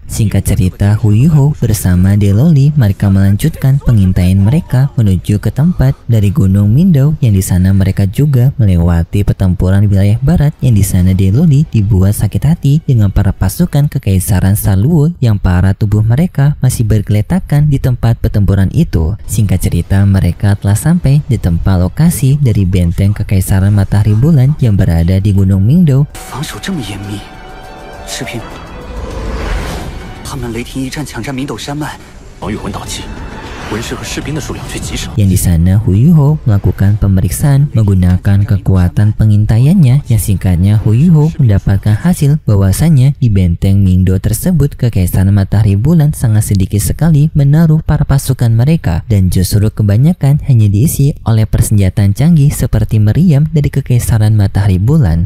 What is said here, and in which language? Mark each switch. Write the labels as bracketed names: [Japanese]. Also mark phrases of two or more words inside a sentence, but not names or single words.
[Indonesian] Singkat cerita, Hu Yuho bersama Deloli mereka melanjutkan pengintaian mereka menuju ke tempat dari Gunung Mindou, yang di sana mereka juga melewati pertempuran wilayah barat, yang di sana Deloli dibuat sakit hati dengan para pasukan Kekaisaran Saluo yang para tubuh mereka masih bergeletakan di tempat pertempuran itu. Singkat cerita, mereka telah sampai di tempat lokasi dari benteng Kekaisaran Matahari Bulan yang berada di Gunung Mindou. [Chinese] 防守这么严密，视频。他们雷霆一战抢占明斗山脉，防御魂导器，魂师和士兵的数量却极少。 [Indonesian] Yang di sana Hu Yuho melakukan pemeriksaan menggunakan kekuatan pengintaiannya, yang singkatnya Hu Yuho mendapatkan hasil bahwasannya di benteng Mingdo tersebut Kekaisaran Matahari Bulan sangat sedikit sekali menaruh para pasukan mereka, dan justru kebanyakan hanya diisi oleh persenjataan canggih seperti meriam dari Kekaisaran Matahari Bulan.